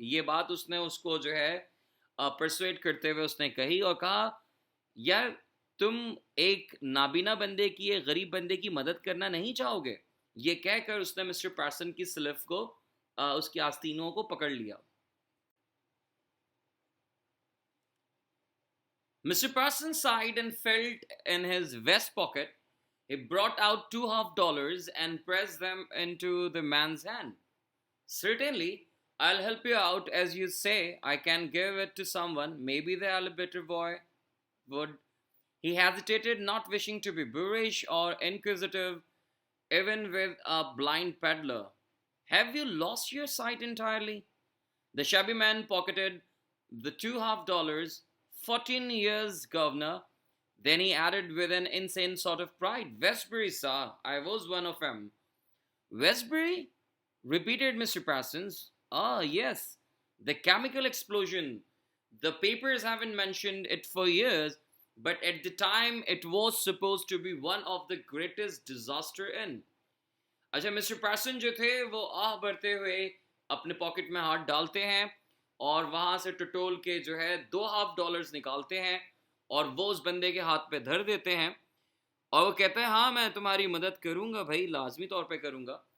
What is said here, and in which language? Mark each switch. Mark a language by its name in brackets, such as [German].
[Urdu] یہ بات اس نے اس کو جو ہے پرسویٹ کرتے ہوئے اس نے کہی اور کہا یار تم ایک نابینا بندے کی، ایک غریب بندے کی مدد کرنا نہیں چاہو گے؟ یہ کہہ کر اس نے مسٹر پیرسن کی سلف کو اس کی آستینوں کو پکڑ لیا. [English] Mr. Parsons sighed and felt in his vest pocket. He brought out $2 and pressed them into the man's hand. Certainly, I'll help you out as you say. I can give it to someone. Maybe the elevator boy would. He hesitated, not wishing to be boorish or inquisitive, even with a blind peddler. Have you lost your sight entirely? The shabby man pocketed the $2. 14 years, governor. Then he added with an insane sort of pride, Westbury, sir. I was one of them. Westbury? Repeated Mr. Parsons. Ah, yes. The chemical explosion. The papers haven't mentioned it for years, but at the time it was supposed to be one of the greatest disaster in. [Urdu] اچھا mister پیرسن جو تھے وہ آہ بھرتے ہوئے اپنے pocket میں ہاتھ ڈالتے ہیں اور وہاں سے ٹٹول کے جو ہے $2 نکالتے ہیں اور وہ اس بندے کے ہاتھ پہ دھر دیتے ہیں اور وہ کہتا ہے ہاں میں تمہاری مدد کروں گا بھائی، لازمی طور پہ کروں گا.